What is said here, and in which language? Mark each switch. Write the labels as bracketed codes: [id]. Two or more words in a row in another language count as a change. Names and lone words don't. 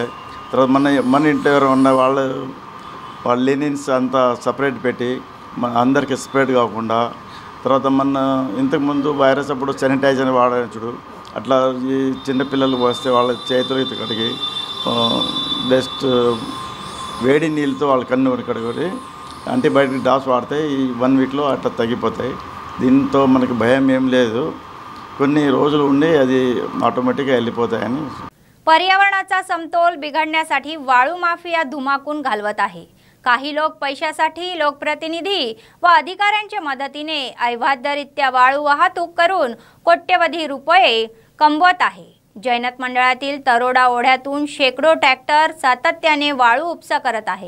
[te] తర్వాత మన ఇంట్లో ఎవరు ఉన్న వాళ్ళ లినిన్స్ అంతా సపరేట్ పెట్టి మన అందరికి స్ప్రెడ్ కాకుండా, తర్వాత మన ఇంతకుముందు వైరస్ అప్పుడు శానిటైజర్ వాడచ్చు, అట్లా ఈ చిన్నపిల్లలు వస్తే వాళ్ళ చేతులు కడిగి బెస్ట్ వేడి నీళ్ళతో వాళ్ళ కన్ను కడిగి యాంటీబయాటిక్ డాస్ వాడితే ఈ 1 వీక్లో అట్లా తగ్గిపోతాయి। దీంతో మనకి భయం ఏం లేదు, కొన్ని రోజులు ఉండి అది ऑटोमॅटिकली వెళ్ళిపోతాయని। [mr] पर्यावरणाचा समतोल बिघडण्यासाठी वाळू माफिया धुमाकून घालवत आहे। काही लोक पैशासाठी लोकप्रतिनिधी व अधिकाऱ्यांच्या मदतीने अवैधरित्या वाळू वाहतूक करून कोट्यवधी रुपये कमवत आहे। जैनत मंडळातील तरोडा ओढ्यातून शेकडो ट्रॅक्टर सातत्याने वाळू उपसा करत आहे।